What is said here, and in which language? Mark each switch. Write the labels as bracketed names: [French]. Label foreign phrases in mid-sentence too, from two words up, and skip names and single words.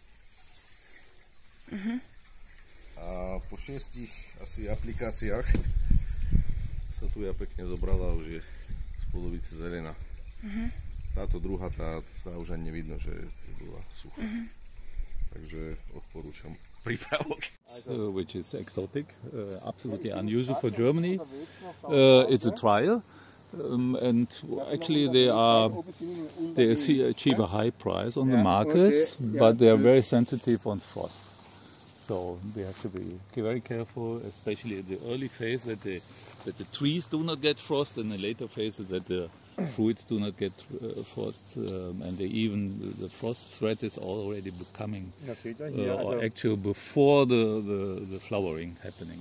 [Slovak] A po 6 asi aplikáciách sa tuja pekne zobrala a už je z polovice zelená. Táto druhá, tá už ani nevidno, že bola suchá. Takže odporúčam prípravok. [English] Which is exotic, absolutely unusual for Germany. It's a trial. And actually they achieve a high price on the markets, but they are very sensitive on frost. So they have to be very careful, especially in the early phase, that the trees do not get frost, and the later phases that the fruits do not get frost, and the frost threat is already becoming actual before the flowering happening.